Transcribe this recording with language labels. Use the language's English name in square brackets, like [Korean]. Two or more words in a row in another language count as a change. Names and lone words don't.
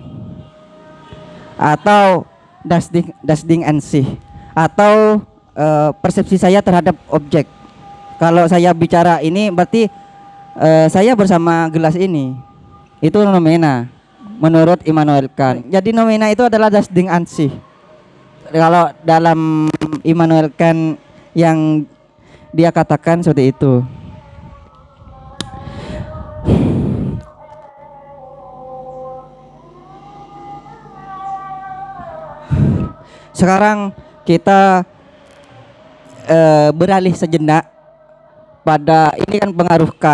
[Indonesian] atau [German] das Ding en sich [Indonesian] atau persepsi saya terhadap objek. Kalau saya bicara ini berarti saya bersama gelas ini. Itu nomina menurut Immanuel Kant. Jadi nomina itu adalah [German] das Ding en sich. [Indonesian] Kalau dalam Immanuel Kant yang dia katakan seperti itu. Sekarang kita beralih sejenak pada ini kan pengaruhkan.